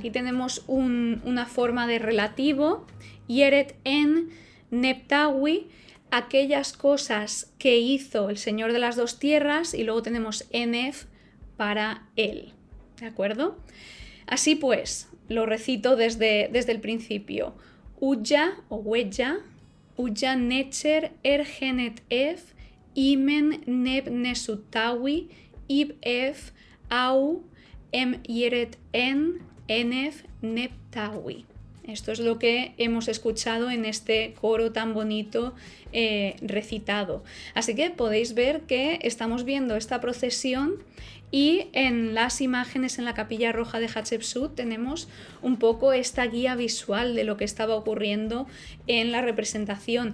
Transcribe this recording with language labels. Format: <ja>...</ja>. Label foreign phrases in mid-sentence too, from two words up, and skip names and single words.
<es>Aquí tenemos una forma de relativo,</es> <egy>Yeret en Neptawi,</egy> <es>aquellas cosas que hizo el señor de las dos tierras, y luego tenemos Enef para él. ¿De acuerdo? Así pues, lo recito desde el principio.</es> <egy>Uya o Weya, Uya Necher Genet Ef, Imen Neb Nesut Tawi, Ib Ef, Au, Em Yeret en, Enef Neb Tawi.</egy> <es>Esto es lo que hemos escuchado en este coro tan bonito recitado. Así que podéis ver que estamos viendo esta procesión, y en las imágenes en la capilla roja de Hatshepsut tenemos un poco esta guía visual de lo que estaba ocurriendo en la representación.</es>